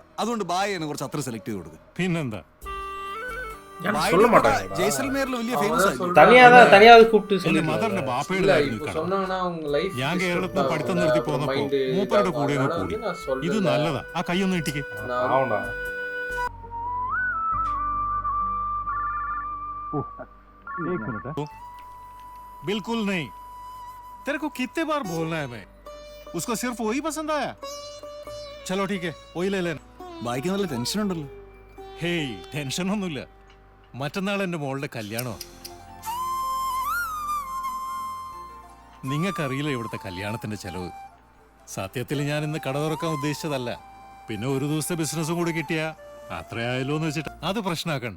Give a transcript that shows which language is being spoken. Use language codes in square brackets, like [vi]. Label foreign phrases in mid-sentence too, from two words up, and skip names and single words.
[ml] അതുകൊണ്ട് ബായ് എന്നെ കുറച്ച് അത്ര സെലക്ട് ചെയ്ത് കൊടുക്കും. പിന്നെന്താ, ജയ്സൽമേറിൽ വലിയ ഫേമസ് ആയി. ഞാൻ കേരളത്തിൽ പഠിത്തം നിർത്തി പോന്നപ്പോ മൂപ്പരുടെ കൂടെ കൂടി. ഇത് നല്ലതാ. ആ കൈയൊന്ന് ഇട്ടിക്ക്. [hi] बिल्कुल नहीं. तेरे को कितने बार बोलना है मैं? उसको सिर्फ वही पसंद आया. चलो ठीक है, वही ले लेना. [ml] ബായിക്ക് നല്ല ടെൻഷൻ ഉണ്ടല്ലോ. ഹേയ്, ടെൻഷൻ ഒന്നുമില്ല. മറ്റന്നാൾ എൻ്റെ മോളുടെ കല്യാണമാണ്. നിങ്ങൾക്കറിയില്ല ഇവിടുത്തെ കല്യാണത്തിന്റെ ചെലവ്. സത്യത്തിൽ ഞാൻ ഇന്ന് കട തുറക്കാൻ ഉദ്ദേശിച്ചതല്ല. പിന്നെ ഒരു ദിവസത്തെ ബിസിനസ്സും കൂടി കിട്ടിയാ അത്രയായല്ലോ എന്ന് വെച്ചിട്ട് അത് പ്രശ്നമാക്കണ്ട.